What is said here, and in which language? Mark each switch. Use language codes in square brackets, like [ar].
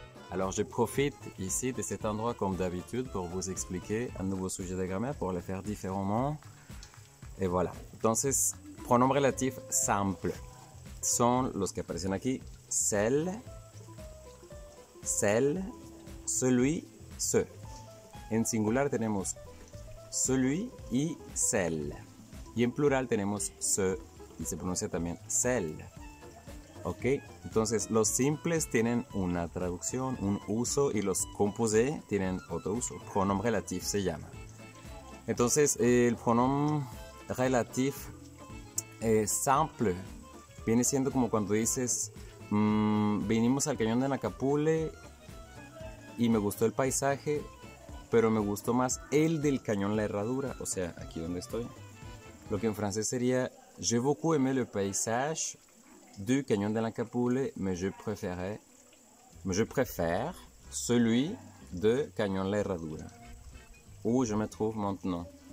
[fr] Alors je profite ici de cet endroit comme d'habitude pour vous expliquer un nouveau sujet de grammaire pour le faire différemment. Et voilà. [es] Entonces, pronombres relatifs simples son los que aparecen aquí. [fr] Celle, celle, celui, ce. [es] En singular tenemos celui y celle. Y en plural tenemos ce y se pronuncia también celle. ¿Ok? Entonces los simples tienen una traducción, un uso, y los composés tienen otro uso. Pronombre relatif se llama. Entonces el pronombre relatif simple viene siendo como cuando dices vinimos al Cañón de Nacapule y me gustó el paisaje, pero me gustó más el del Cañón La Herradura, o sea, aquí donde estoy. Lo que en francés sería [fr] j'ai beaucoup aimé le paysage du Cañón de Nacapule, mais je préfère celui de Cañón La Herradura, où je me trouve maintenant.